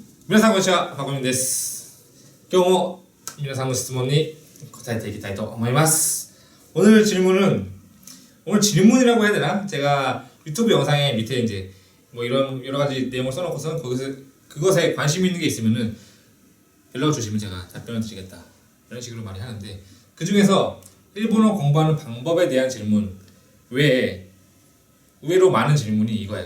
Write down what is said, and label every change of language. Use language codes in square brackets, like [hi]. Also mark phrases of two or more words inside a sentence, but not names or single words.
[ja] 皆さんこんにちは、パコミンです。今日も皆さんの質問に答えていきたいと思います. [ko] 오늘 질문이라고 해야 되나? 제가 유튜브 영상에 밑에 이제 뭐 이런 여러 가지 내용을 써놓고서 그것에 관심 있는 게 있으면은 연락을 주시면 제가 답변을 드리겠다. 이런 식으로 많이 하는데 그 중에서 일본어 공부하는 방법에 대한 질문 외에 의외로 많은 질문이 이거예요.